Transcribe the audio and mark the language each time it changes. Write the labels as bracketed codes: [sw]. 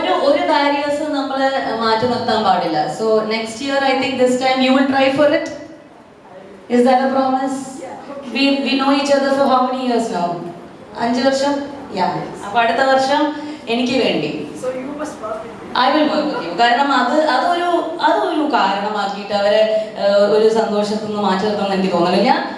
[ml] ഒരു ബാരിയേഴ്സ് നമ്മൾ മാറ്റി നിർത്താൻ പാടില്ല. [en] So next year I think this time you will try for it. Is that a promise? We know each other for how many years now? [ml] 5 വർഷം. Yeah. അപ്പോൾ അടുത്ത വർഷം എനിക്ക് വേണ്ടി [en] I will work with you. [ml] കാരണം അതൊരു കാരണമാക്കിയിട്ട് അവരെ ഒരു സന്തോഷത്തിൽ നിന്ന് മാറ്റി നിർത്തണമെന്ന് എനിക്ക് തോന്നുന്നില്ല.